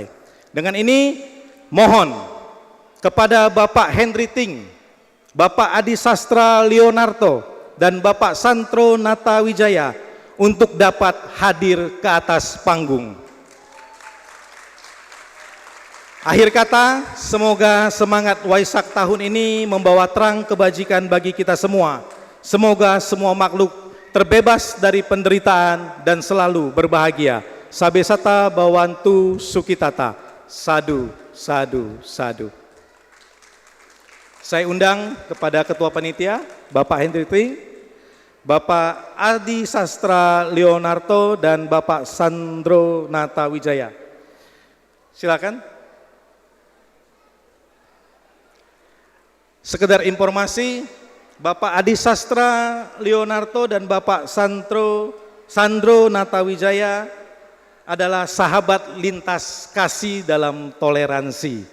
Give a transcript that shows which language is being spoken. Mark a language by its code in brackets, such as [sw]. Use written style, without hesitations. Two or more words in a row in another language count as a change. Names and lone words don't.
[id] Dengan ini mohon kepada Bapak Henry Ting, Bapak Adi Sastra Leonardo, dan Bapak Sandro Nata Wijaya untuk dapat hadir ke atas panggung. Akhir kata, semoga semangat Waisak tahun ini membawa terang kebajikan bagi kita semua. Semoga semua makhluk terbebas dari penderitaan dan selalu berbahagia. [pi] Sabesata bawantu sukitata. Sadu, sadu, sadu. [id] Saya undang kepada Ketua Panitia, Bapak Henry Ting, Bapak Adi Sastra Leonardo, dan Bapak Sandro Nata Wijaya. Silakan. Sekedar informasi, Bapak Adi Sastra Leonardo dan Bapak Sandro Nata Wijaya adalah sahabat lintas kasih dalam toleransi.